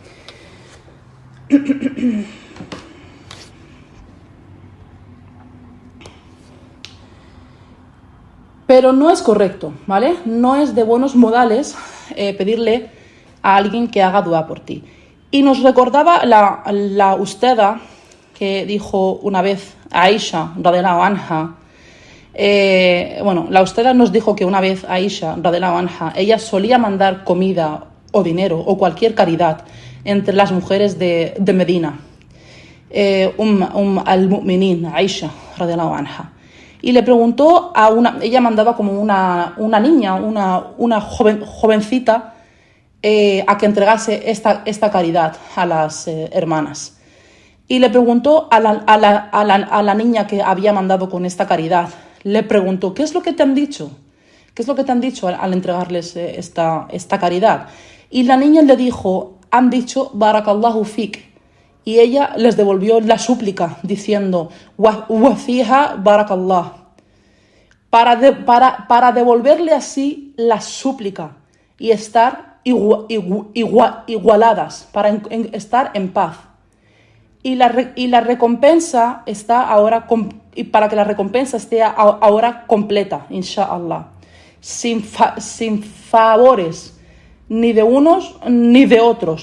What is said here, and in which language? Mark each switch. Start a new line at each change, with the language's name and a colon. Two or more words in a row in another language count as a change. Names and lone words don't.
Spanish: Pero no es correcto, ¿vale? No es de buenos modales pedirle a alguien que haga dua por ti. Y nos recordaba la usteda que dijo una vez a Aisha,
Arabic: رضي الله عنها.
Spanish: La usteda nos dijo que una vez Aisha,
Arabic: رضي الله عنها,
Spanish: ella solía mandar comida o dinero o cualquier caridad entre las mujeres de Medina. Al-Mu'minin, Aisha,
Arabic: رضي الله عنها.
Spanish: Y le preguntó ella mandaba como una niña, una jovencita, a que entregase esta caridad a las hermanas. Y le preguntó a la niña que había mandado con esta caridad, le preguntó, ¿qué es lo que te han dicho? ¿Qué es lo que te han dicho al entregarles esta caridad? Y la niña le dijo, han dicho,
Arabic: بارك الله فيك.
Spanish: Y ella les devolvió la súplica diciendo,
Arabic: وفيها بارك الله.
Spanish: Para devolverle así la súplica y estar igualadas, para estar en paz. Y la recompensa está ahora, y para que la recompensa esté ahora completa, inshallah, sin favores, ni de unos ni de otros.